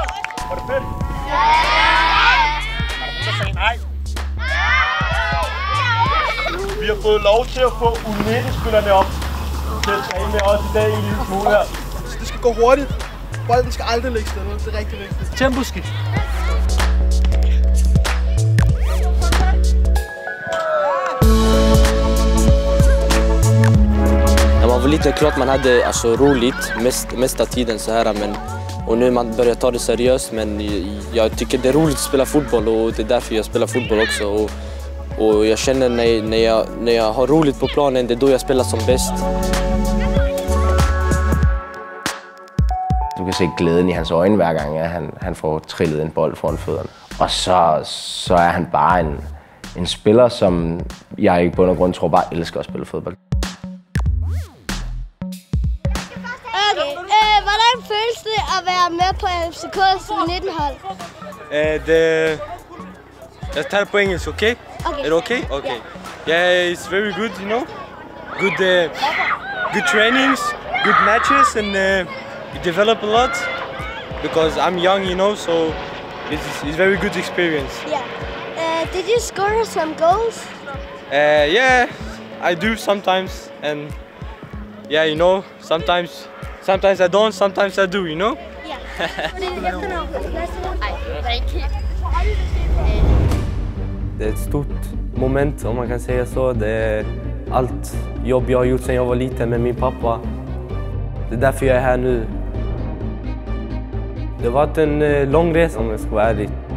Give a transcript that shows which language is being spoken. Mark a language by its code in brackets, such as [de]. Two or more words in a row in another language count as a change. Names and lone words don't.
[da] Var det fedt? Ja! Er der nogen, der sagde nej? Vi har fået lov til at få U19-spillerne op til at træne med os i dag en lille smule her. Det skal gå hurtigt. Bolden skal aldrig ligge stille. Det er rigtig vigtigt. Temposkift. [sv] När man var liten, klart man hade roligt mesta tiden så här, men och nu man börjar ta det seriöst, men jag tycker det är roligt att spela fotboll och det är därför jag spelar fotboll också och jag känner när jag har roligt på planen, det är då jag spelar som bäst. [da] Du kan se glæden i hans øjne hver gang, at han får trillet en bold foran fødderne. Og så er han bare en spiller, som jeg i bund og grund tror bare elsker at spille fodbold. Okay, hvordan føles det at være med på FCK's U19-hold? Jeg tager det på engelsk, okay? Okay. Er det okay? Okay. [en] Yeah, it's very good, you know. Good trainings, good matches, and you develop a lot because I'm young, you know, so it's very good experience. Yeah. Did you score some goals? Yeah, I do sometimes, and yeah, you know, sometimes I don't, sometimes I do, you know. Yeah. [sv] Det är ett stort moment, om man kan säga så. Det är allt jobb jag har gjort sedan jag var liten med min pappa. Det är därför jag är här nu. Det har varit en lång resa om jag ska vara ärlig.